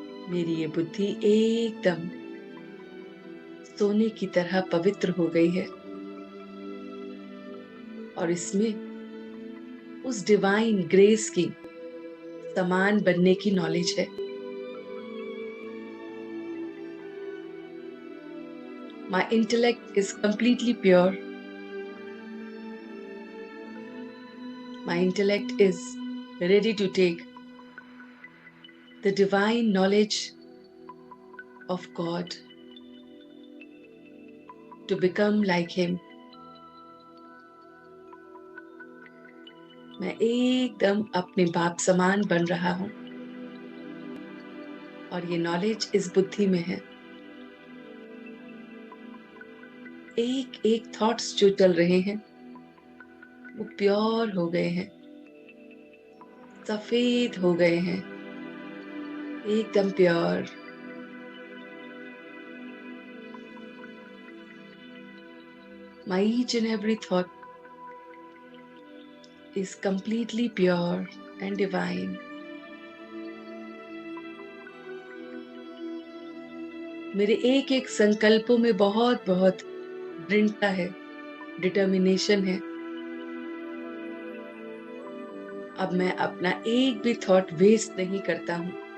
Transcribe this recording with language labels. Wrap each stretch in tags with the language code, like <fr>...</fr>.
<hi>मेरी ये बुद्धि एकदम सोने की तरह पवित्र हो गई है और इसमें उस</hi> <en>divine grace</en> <hi>की समान बनने की नॉलेज है।</hi> <en>My intellect is completely pure. My intellect is ready to take the divine knowledge of God to become like Him.</en> <hi>मैं एकदम अपने बाप समान बन रहा हूँ और ये नॉलेज इस बुद्धि में है। एक एक थॉट्स जो चल रहे हैं वो प्योर हो गए हैं, सफेद हो गए हैं, एकदम pure.</hi> <en>My each and every thought is completely pure and divine.</en> <hi>मेरे एक एक संकल्पों में बहुत बहुत दृढ़ता है, डिटर्मिनेशन है। अब मैं अपना एक भी</hi> <en>thought waste</en> <hi>नहीं करता हूँ।</hi>